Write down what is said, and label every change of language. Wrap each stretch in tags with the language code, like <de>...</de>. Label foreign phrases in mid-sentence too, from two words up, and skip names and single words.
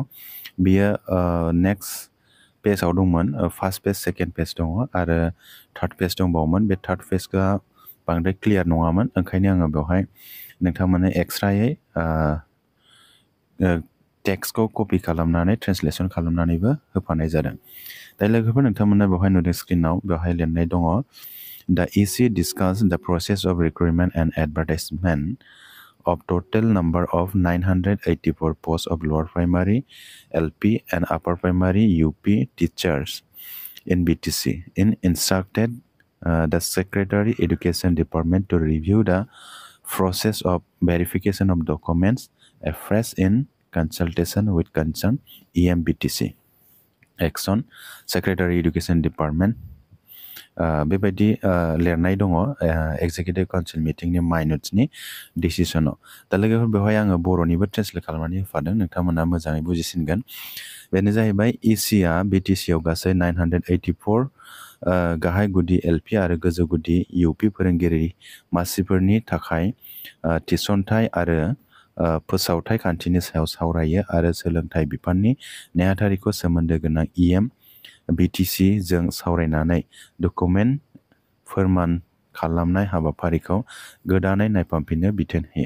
<brx>बियो नेक्स्ट पेजाव दंमोन,</brx> <en>first page second page</en> <brx>दङ आरो थार्ड पेज दंबावोमोन। बे थार्ड पेजआ बांद्राय क्लियार नङामोन, ओंखायनो आङो बेवहाय नोंथांमोननो एक्सट्रायै टेक्स्टखौ कपि खालामनानै ट्रेन्सलेसन खालामनानैबो होफानाय जादों। दा लोगोफोर नोंथांमोना बेवहाय नुदों स्क्रिनाव बेवहाय लिरनाय दङ</brx> <en>The EC discussed the process of recruitment and advertisement of total number of 984 posts of lower primary, LP and upper primary UP teachers in BTC and instructed the Secretary Education Department to review the process of verification of documents afresh in consultation with concerned EMBTC. Action Secretary Education Department</en> <brx>बेबायदि लिरनाय दङ</brx> <en>executive council</en> <brx>मिटिंनि माइ नट्सनि डिसिसनाव। दा लोगोफोर बेवहाय आङो बर'निबो ट्रेन्सलेट खालामनानै होफादों, नोंथांमोना मोजाङै बुजिसिनगोन। बेनो जाहैबाय इसिआ BTCआव गासै 984 गाहाय गुदि LP आरो गोजौ गुदि UP फोरोंगिरि मासिफोरनि थाखाय थिसनथाइ आरो फोसावथाइ खान्थिनि सायाव सावरायो आरो सोलोंथाइ बिफाननि नेहाथारिखौ सोमोन्दो गोनां EMBTC जों सावरायनानै डकुमेन्ट फोरमान खालामनाय हाबाफारिखौ गोदानै नायफामफिननो बिथोन होयो।</brx>